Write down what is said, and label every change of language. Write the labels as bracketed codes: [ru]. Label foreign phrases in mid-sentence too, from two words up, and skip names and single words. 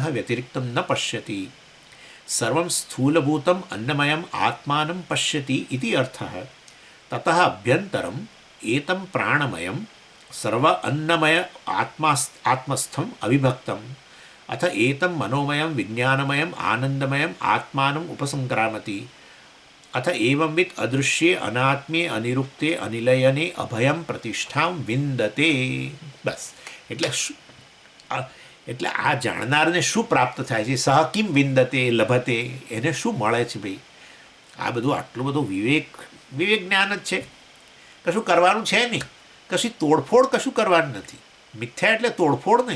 [sa] व्यतिरिक्तं न पश्यति सर्वं स्थूलभूतम् अन्नमयम् आत्मानं पश्यति इति अर्थः ततः अभ्यन्तरम् एतं प्राणमयं सर्व अन्नमय आत्मस्थम अविभक्तम अथ एतम मनोमयम विज्ञानमयम आनंदमयम आत्मानम उपसंक्रामति अथ एवंवित अदृश्ये अनात्मे अनिरुक्ते अनिलयने अभयम प्रतिष्ठा विंदते. [gu] बस એટલે આ જાણનારને શું પ્રાપ્ત થાય છે? [sa] सह किम विंदते लभते, [gu] એને શું મળે છે? ભાઈ આ બધું આટલું બધું વિવેક જ્ઞાન જ છે. કશું કરવાનું છે નહીં, કશી તોડફોડ કશું કરવાનું નથી. મિથ્યા એટલે તોડફોડ નહીં.